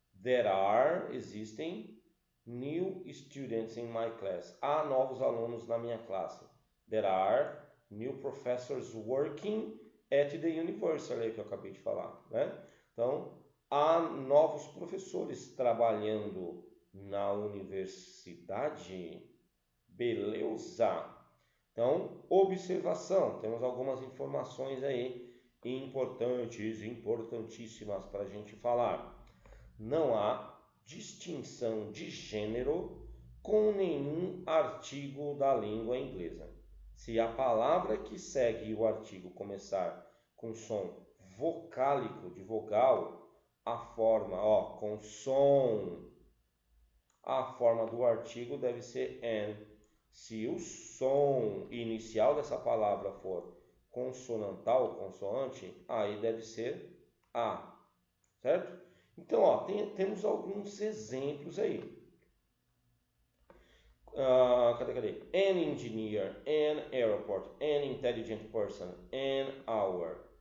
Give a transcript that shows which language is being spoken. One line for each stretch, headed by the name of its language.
English: There are, existem, new students in my class.
Portuguese: Há novos alunos na minha classe.
English: There are new professors working at the university,
Portuguese: que eu acabei de falar, né? Então, há novos professores trabalhando na universidade. Beleza? Então, observação, temos algumas informações aí importantes, importantíssimas para a gente falar. Não há distinção de gênero com nenhum artigo da língua inglesa. Se a palavra que segue o artigo começar com som vocálico de vogal, a forma, com som, a forma do artigo deve ser an. Se o som inicial dessa palavra for consonantal, consoante, aí deve ser a, certo? Então, temos alguns exemplos aí. Cadê?
English: An engineer, an airport, an intelligent person, an hour.